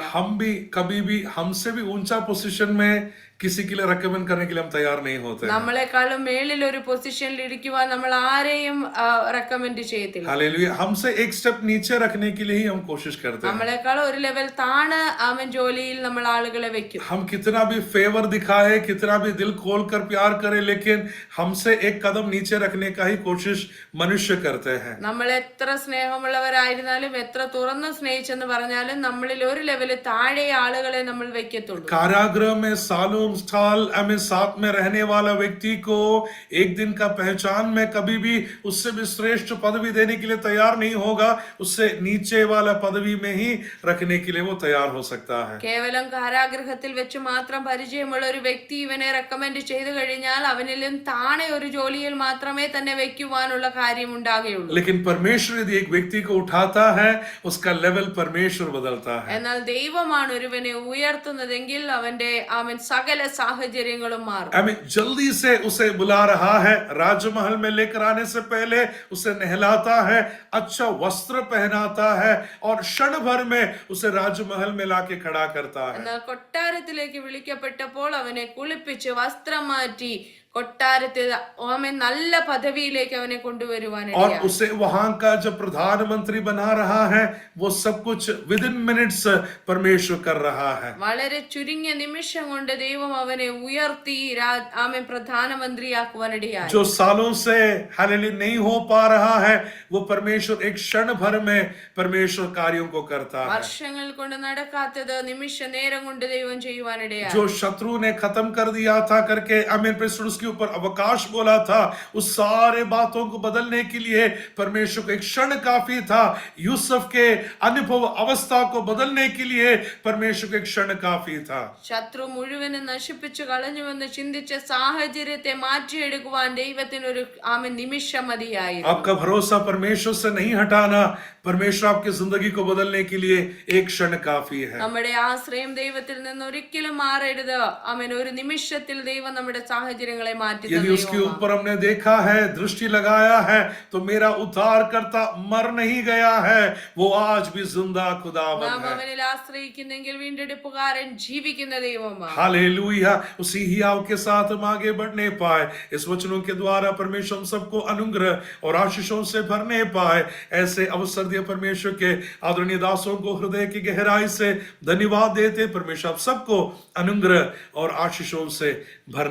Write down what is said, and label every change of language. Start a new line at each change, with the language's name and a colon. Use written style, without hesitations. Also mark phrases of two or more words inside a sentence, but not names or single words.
Hindi: हम भी कभी भी, हमसे भी ऊंचा पोजीशन में किसी के लिए रेकमेंड करने के लिए हम तैयार नहीं होते.
Malayalam: നമ്മളെക്കാളും മേളിൽ ഒരു പൊസിഷനിൽ ഇരിക്കുവാൻ നമ്മൾ ആരെയും റെക്കമെൻഡ് ചെയ്യത്തില്ല.
Hindi: हालेलुया. हमसे एक स्टेप नीचे रखने के लिए ही हम कोशिश करते हैं.
Malayalam: നമ്മളെക്കാൾ ഒരു ലെവൽ താണ് ജോലിയിൽ നമ്മൾ ആളുകളെ വെക്കും.
Hindi: हम कितना भी फेवर दिखाए, कितना भी दिल खोल कर प्यार करें, लेकिन हमसे एक कदम नीचे रखने का ही कोशिश मनुष्य करते हैं.
Malayalam: നമ്മൾ എത്ര സ്നേഹമുള്ളവരായിരുന്നാലും, എത്ര തുറന്ന് സ്നേഹിച്ചെന്ന് പറഞ്ഞാലും, നമ്മളിൽ ഒരു ലെവല് താഴെ ആളുകളെ നമ്മൾ വെക്കത്തുള്ളൂ.
Hindi: कारागृह में सालों साल हमें साथ में रहने वाला व्यक्ति को एक दिन का पहचान में कभी भी उससे भी श्रेष्ठ पदवी देने के लिए तैयार नहीं होगा, उससे नीचे वाला पदवी में ही रखने के लिए वो तैयार हो सकता है.
Malayalam: കേവലം കാരാഗൃഹത്തിൽ വെച്ച് മാത്രം പരിചയമുള്ള ഒരു വ്യക്തി ഇവനെ റെക്കമെൻഡ് ചെയ്തു കഴിഞ്ഞാൽ അവനിലും താഴെ ഒരു ജോലിയിൽ മാത്രമേ തന്നെ വെക്കുവാനുള്ള കാര്യം ഉണ്ടാകുകയുള്ളൂ.
Hindi: लेकिन परमेश्वर यदि एक व्यक्ति को उठाता है, उसका लेवल परमेश्वर बदलता है.
Malayalam: എന്നാൽ ദൈവമാണ് ഒരുവനെ ഉയർത്തുന്നതെങ്കിൽ അവന്റെ സകല സാഹചര്യങ്ങളും മാറും.
Hindi: जल्दी से उसे बुला रहा है, राजमहल में लेकर आने से पहले उसे नहलाता है, अच्छा वस्त्र पहनाता है, और क्षण भर में उसे राजमहल में लाके खड़ा करता है.
Malayalam: എന്നാൽ കൊട്ടാരത്തിലേക്ക് വിളിക്കപ്പെട്ടപ്പോൾ അവനെ കുളിപ്പിച്ച് വസ്ത്രം മാറ്റി കൊട്ടാരത്തിൽ നല്ല പദവിയിലേക്ക് അവനെ കൊണ്ടുവരുവാൻ.
Hindi: और उसे वहां का जो प्रधानमंत्री बना रहा है, वो सब कुछ
English: with in minutes
Hindi: परमेश्वर कर रहा है.
Malayalam: വളരെ ചുരുങ്ങിയ നിമിഷം കൊണ്ട് ദൈവം അവനെ ഉയർത്തി പ്രധാനമന്ത്രിയാക്കുവാനിടയായി.
Hindi: जो सालों से हालेलुया नहीं हो पा रहा है, वो परमेश्वर एक क्षण भर में परमेश्वर कार्यों को करता है.
Malayalam: വർഷങ്ങൾ കൊണ്ട് നടക്കാത്തത് നിമിഷ നേരം കൊണ്ട് ദൈവം ചെയ്യുവാനിടയായി.
Hindi: जो शत्रु ने खत्म कर दिया था करके उसके ऊपर अवकाश बोला था, उस सारे बातों को बदलने के लिए परमेश्वर को एक क्षण काफी था. यूसुफ के अनुभव अवस्था को बदलने के लिए परमेश्वर को एक क्षण काफी था.
Malayalam: ശത്രു മുഴുവനും നശിപ്പിച്ചു കളഞ്ഞുവെന്ന് ചിന്തിച്ച സാഹചര്യത്തെ മാറ്റിയെടുക്കുവാൻ ദൈവത്തിന് ഒരു നിമിഷം മതിയായി.
Hindi: आपका भरोसा परमेश्वर से नहीं हटाना, परमेश्वर आपकी जिंदगी को बदलने के लिए एक क्षण काफी है.
Malayalam: നമ്മുടെ ആശ്രയം ദൈവത്തിൽ നിന്ന് ഒരിക്കലും മാറരുത്. ഒരു നിമിഷത്തിൽ ദൈവം നമ്മുടെ സാഹചര്യങ്ങളെ ഞങ്ങളെ മാറ്റി
Hindi: यदि उसके ऊपर हमने देखा है, दृष्टि लगाया है, तो मेरा उद्धारकर्ता मर नहीं गया है, वो आज भी जिंदा खुदावंद
Malayalam: നാം
Hindi: है।
Malayalam: അവനിൽ ആശ്രയിക്കുന്നെങ്കിൽ വീണ്ടെടുപ്പുകാരൻ ജീവിക്കുന്ന ദൈവമാണ്.
Hindi: हालेलुया। उसी हियाव के साथ हम आगे बढ़ने पाए, इस वचनों के द्वारा परमेश्वर हम सबको अनुग्रह और आशीषों से भरने पाए। ऐसे अवसर दिए परमेश्वर के आदरणीय दासों को हृदय की गहराई से धन्यवाद देते। परमेश्वर आप सबको अनुग्रह और आशीषों से भरने पाए।